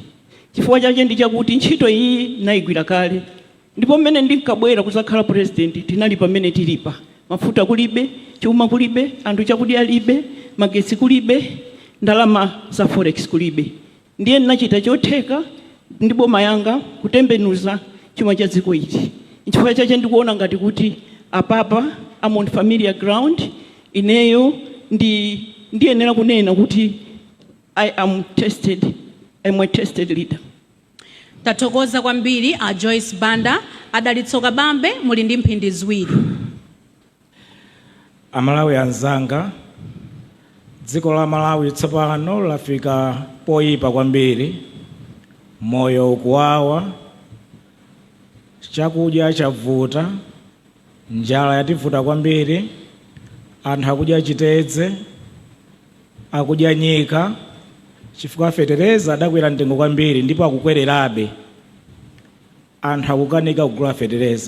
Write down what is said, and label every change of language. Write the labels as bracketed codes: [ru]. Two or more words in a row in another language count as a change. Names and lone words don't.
[ny] Chifukwa chake ndi chakuti ntchito iyi nayigwira kale ndipo mmene ndinkabwera kuzakhala president tinali pamene tilipa. Mafuta kulibe, chuma kulibe, anthu chakudya alibe, magetsi kulibe, ndalama za forex kulibe. Ndiye ndinachita chotheka ndi boma yanga kutembenuza chuma cha dziko ili. Chifukwa chake ndikuona ngati kuti apapa [en] I'm on familiar ground. [ny] Ineyo ndiyenera kunena kuti [en] I'm a tested leader. [ny] Tathokoza kwambiri a Joyce Banda. Adalitso Kabambe, muli ndi mphindi ziwiri. Amalawi anzanga, dziko la Malawi tsopano lafika poyipa kwambiri. Moyo ukuwawa, chakudya chavuta, njala yativuta kwambiri, anthu akudya chitedze, akudya nyika, chifukwa fetereza adakwera mtengo kwambiri ndipo akukwererabe anthu akukanika kugula fetereza.